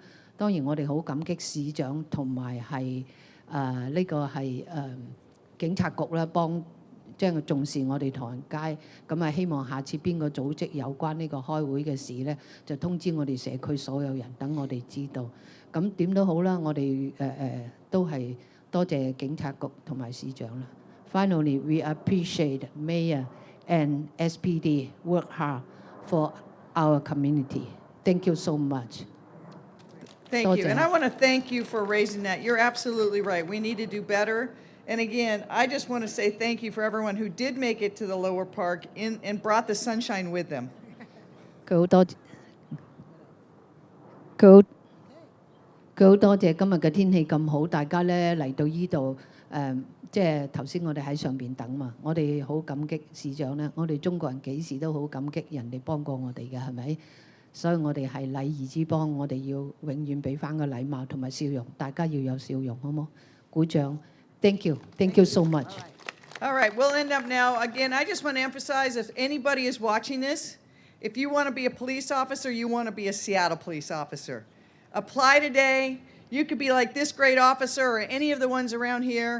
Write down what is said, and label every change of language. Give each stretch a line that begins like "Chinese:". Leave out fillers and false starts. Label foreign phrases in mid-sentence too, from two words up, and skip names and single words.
Cantonese: 當然我哋好感激市長同埋係呢個係警察局啦，即係重視我哋唐人街。咁啊，希望下次邊個組織有關呢個開會嘅事咧，就通知我哋社區所有人，等我哋知道。咁點都好啦，我哋都係多謝警察局同埋市長啦。
English: Finally, we appreciate Mayor and SPD work hard for our community. Thank you so much. Thank you. And I want to thank you for raising that. You're absolutely right. We need to do better. And again, I just want to say thank you for everyone who did make it to the lower park and brought the sunshine with them.
Cantonese: 佢好多謝今日嘅天氣咁好，大家咧嚟到依度即係頭先我哋喺上邊等嘛，我哋好感激市長咧。我哋中國人幾時都好感激人哋幫過我哋嘅，係咪？所以我哋係禮儀之邦，我哋要永遠俾翻個禮貌同埋笑容，大家要有笑容，好冇？
English: 鼓掌 ！Thank you, thank you so much. All right, we'll end up now. Again, I just want to emphasize, if anybody is watching this, if you want to be a police officer, you want to be a Seattle police officer. Apply today. You could be like this great officer or any of the ones around here.